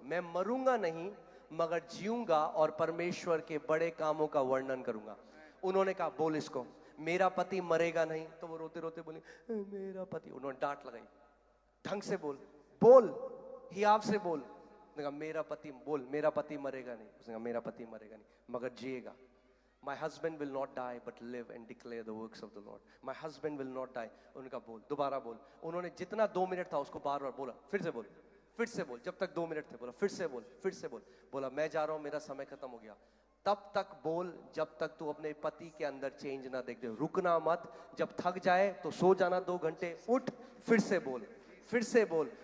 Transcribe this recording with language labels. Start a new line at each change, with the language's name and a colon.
Hindi: मैं मरूंगा नहीं मगर जीऊंगा और परमेश्वर के बड़े कामों का वर्णन करूंगा। उन्होंने कहा बोल इसको, मेरा पति मरेगा नहीं। तो वो रोते रोते बोली मेरा पति, उन्होंने डांट लगाई। ढंग से बोल, बोल हियाव से बोल। उसने कहा मेरा पति, बोल मेरा पति मरेगा नहीं। उसने कहा मेरा पति मरेगा नहीं मगर जिएगा।
English: My husband will not die but live and declare the works of the Lord. My husband will not die.
Hindi: उनका बोल, दोबारा बोल। उन्होंने जितना 2 मिनट था उसको बार बार बोला, फिर से बोल, फिर से बोल। जब तक 2 मिनट थे बोला फिर से बोल, फिर से बोल। बोला मैं जा रहा हूं, मेरा समय खत्म हो गया। तब तक बोल जब तक तू अपने पति के अंदर चेंज ना देख दे। रुकना मत, जब थक जाए तो सो जाना 2 घंटे, उठ फिर से बोल, फिर से बोल।